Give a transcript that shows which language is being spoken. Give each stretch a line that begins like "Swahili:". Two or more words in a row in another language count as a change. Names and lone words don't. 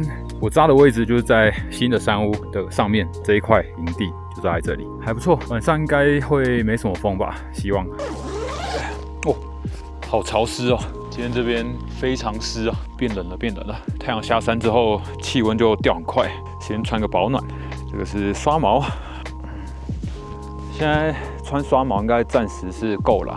Chinese: 我扎的位置就是在新的山屋的上面這一塊營地，就在這裡，還不錯。晚上應該會沒什麼風吧，希望。哦，好潮濕哦，今天這邊非常濕啊，變冷了。太陽下山之後，氣溫就掉很快，先穿個保暖。這個是刷毛，現在穿刷毛應該暫時是夠了。